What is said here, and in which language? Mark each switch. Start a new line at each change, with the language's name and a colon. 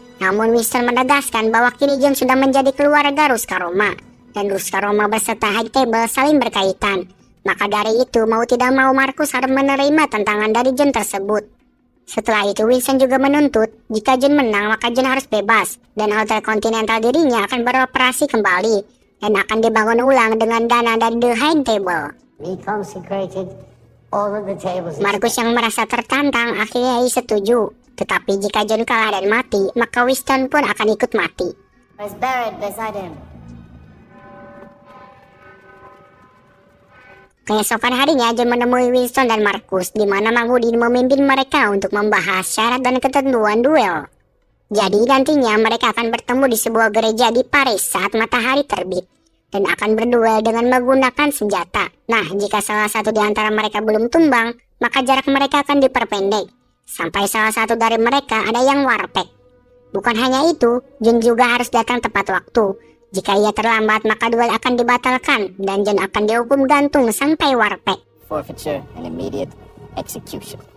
Indonesian: Namun Winston menegaskan bahwa kini John sudah menjadi keluarga Ruskaroma dan Ruskaroma beserta High Table saling berkaitan. Maka dari itu mau tidak mau Markus harus menerima tantangan dari John tersebut. Setelah itu Winston juga menuntut jika John menang maka John harus bebas dan Hotel Continental dirinya akan beroperasi kembali dan akan dibangun ulang dengan dana dari The High Table.
English: We consecrated all of the tables.
Indonesian: Markus yang merasa tertantang akhirnya setuju. Tetapi jika John kalah dan mati maka Winston pun akan ikut mati.
English: Was buried beside him.
Indonesian: Keesokan harinya John menemui Winston dan Markus di mana Mangudin memimpin mereka untuk membahas syarat dan ketentuan duel. Jadi nantinya mereka akan bertemu di sebuah gereja di Paris saat matahari terbit dan akan berduel dengan menggunakan senjata. Nah, jika salah satu di antara mereka belum tumbang, maka jarak mereka akan diperpendek sampai salah satu dari mereka ada yang warpek. Bukan hanya itu, John juga harus datang tepat waktu. Jika ia terlambat maka duel akan dibatalkan dan John akan dihukum gantung sampai warpek.
English: Forfeiture and immediate execution.